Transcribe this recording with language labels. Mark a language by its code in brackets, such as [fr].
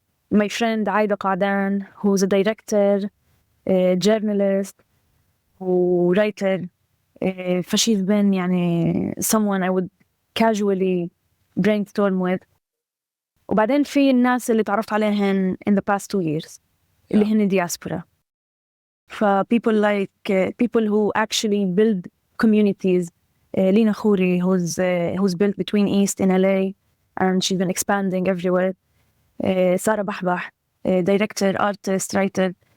[en] My friend Aida Qa'dan, who's a director, journalist writer, فشي's been [ar] يعني [en] someone I would casually brainstorm with. [ar] وبعدين في الناس اللي تعرفت عليهن [en] in the past 2 years [ar] اللي هن [en] diaspora. people like people who actually build communities. Lina Makoul, who's built between East in LA and she's been expanding everywhere. Sarah Bahbah, director, artist, writer.